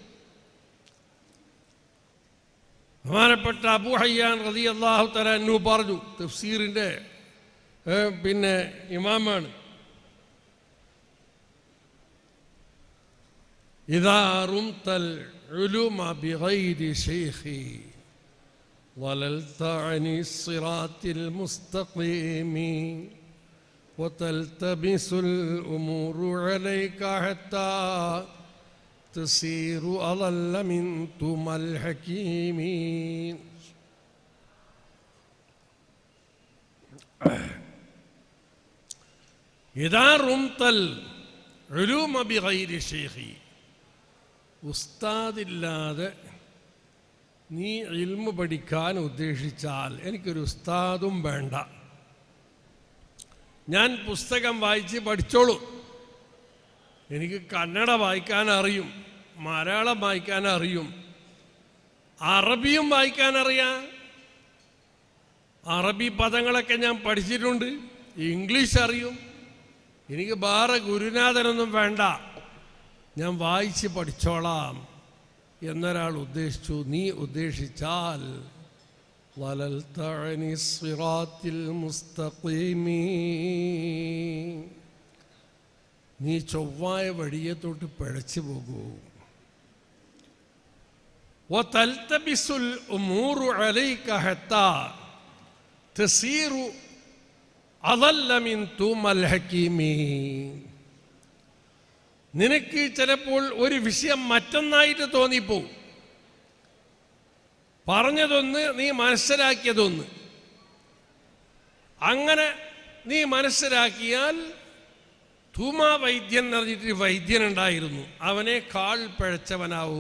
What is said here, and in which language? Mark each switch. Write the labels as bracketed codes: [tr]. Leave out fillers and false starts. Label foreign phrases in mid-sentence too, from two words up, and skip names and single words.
[ml] ബഹുമാനപ്പെട്ട അബൂ ഹയ്യാൻ [ar] رضي الله تعالى عنه [ml] പറഞ്ഞു, തഫ്സീറിൻ്റെ പിന്നെ ഇമാമാണ്, [ar] إذا رمت العلوم بغير شيخ ضللت عن الصراط المستقيم وتلتبس الأمور عليك حتى تصير أضل من ثم الحكيم. إذا رمت العلوم بغير شيخ. [ml] ഉസ്താദില്ലാതെ നീ ഇൽമു പഠിക്കാൻ ഉദ്ദേശിച്ചാൽ എനിക്കൊരു ഉസ്താദും വേണ്ട, ഞാൻ പുസ്തകം വായിച്ച് പഠിച്ചോളൂ. എനിക്ക് കന്നഡ വായിക്കാൻ അറിയും, മലയാളം വായിക്കാൻ അറിയും, അറബിയും വായിക്കാൻ അറിയാം. അറബി പദങ്ങളൊക്കെ ഞാൻ പഠിച്ചിട്ടുണ്ട്, ഇംഗ്ലീഷ് അറിയും. എനിക്ക് വേറെ ഗുരുനാഥനൊന്നും വേണ്ട, ഞാൻ വായിച്ച് പഠിച്ചോളാം എന്നൊരാൾ ഉദ്ദേശിച്ചു. നീ ഉദ്ദേശിച്ചാൽ [ar] ضللت عن الصراط المستقيم. [ml] നീ ചൊവ്വായ വഴിയെ തൊട്ട് പിഴച്ചു പോകൂ. [ar] وتلتبس الأمور عليك حتى تصير أضل من ثم الحكيم. [ml] നിനക്ക് ചിലപ്പോൾ ഒരു വിഷയം മറ്റൊന്നായിട്ട് തോന്നിപ്പോവും. പറഞ്ഞതൊന്ന്, നീ മനസ്സിലാക്കിയതൊന്ന്. അങ്ങനെ നീ മനസ്സിലാക്കിയാൽ, തൂമാ വൈദ്യൻ എന്ന് പറഞ്ഞിട്ട് വൈദ്യനുണ്ടായിരുന്നു, അവനേക്കാൾ പിഴച്ചവനാവൂ.